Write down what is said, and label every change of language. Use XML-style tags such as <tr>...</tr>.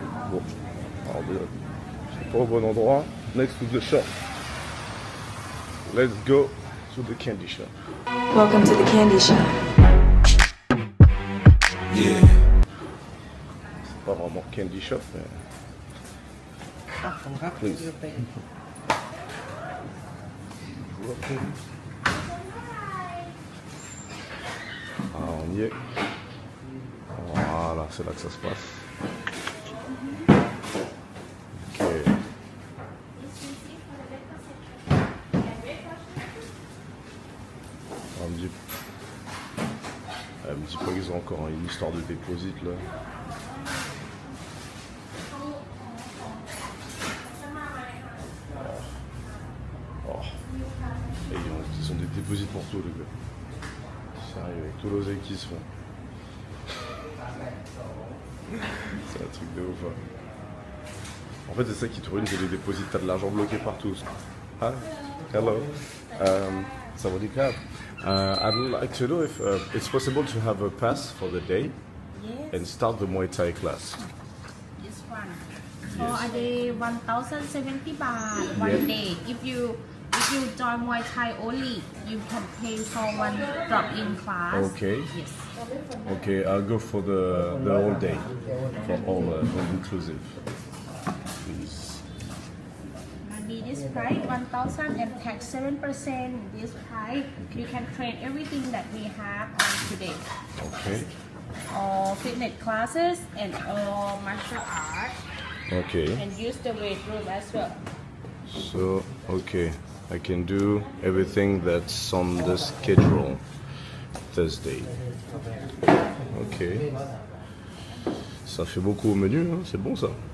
<fr>Bon, alors déjà, c'est pas au bon endroit.</fr> <en>Next to the shop. Let's go to the candy shop. Welcome to the candy shop. Yeah.</en> <fr>C'est pas vraiment</fr> <en>candy shop,</en> <fr>mais...</fr> <en>Please.</en> <fr>Ah, on y est. Voilà, c'est là que ça se passe.</fr> <en>Ok.</en> <fr>Elle me dit pas qu'ils ont encore une histoire de déposit là. Oh. Et ils ont des déposits pour tout les gars. Sérieux, avec tout l'oseille qu'ils se font. C'est un truc de ouf. Hein. En fait c'est ça qui te ruine, c'est les déposits, t'as de l'argent bloqué partout.</fr> <en>Hi, hello. Sawadee-krap. I'd like to know if it's possible to have a pass for the day and start the Muay Thai class. This one. For a day, 1,070 baht one Yeah. day. If you join Muay Thai only, you can pay for one drop-in class. Okay. Yes. Okay, I'll go for the whole day, for all inclusive. Please. Maybe this price 1,000 and tax 7%. This price you can train everything that we have on today. Okay. All fitness classes and all martial art, Okay. and use the weight room as well. So, okay, I can do everything that's on the schedule Thursday. Ok.</en> <fr>Ça fait beaucoup au menu, hein, c'est bon ça.</fr>